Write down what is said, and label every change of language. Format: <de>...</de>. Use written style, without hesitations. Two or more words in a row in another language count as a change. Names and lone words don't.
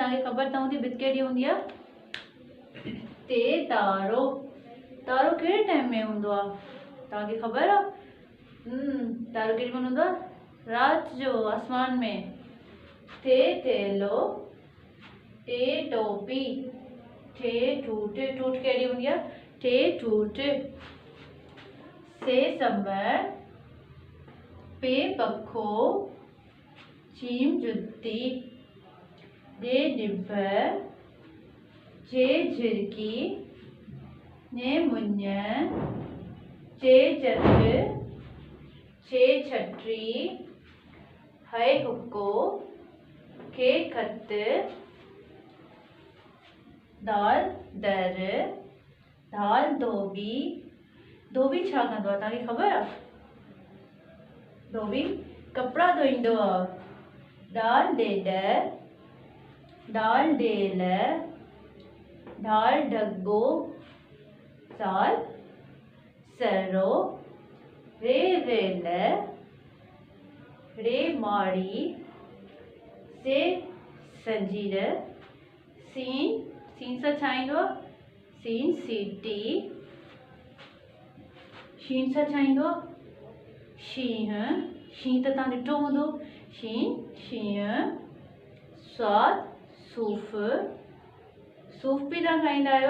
<sd>तव्हांखे ख़बर त हूंदी भित कहिड़ी हूंदी आहे? ते तारो, तारो कहिड़े टाइम में हूंदो आहे? तव्हांखे ख़बर आहे? तारो केॾी महिल हूंदो आहे? राति जो आसमान में। थे थेलो, टे टोपी, ठे ठूठ, ठूठ कहिड़ी हूंदी आहे? ठे ठूठ। से संबर, पे पखो, चीम जुत्ती, जे डिभ, जे झिरकी, ने मुंज, चे चट, छे छटरी, है हुक्को, के खत, दाल दर, दाल धोबी। धोबी छा कंदो आहे? तव्हांखे ख़बर आहे? धोबी कपिड़ा धोईंदो आहे। दाल ॾेॾ, दाल ढेल, दाल ढगो, साल सरो, रे रेल, रे माड़ी, से संजीर, सीन, सीन सां छा ईंदो आहे? सीन सीटी, शीन सां छा ईंदो आहे? शींहं, शींहं त तव्हां ॾिठो हूंदो। शीन शींहं। स्वाद सूफ़, सूफ़ बि तव्हां खाईंदा आहियो।</sd>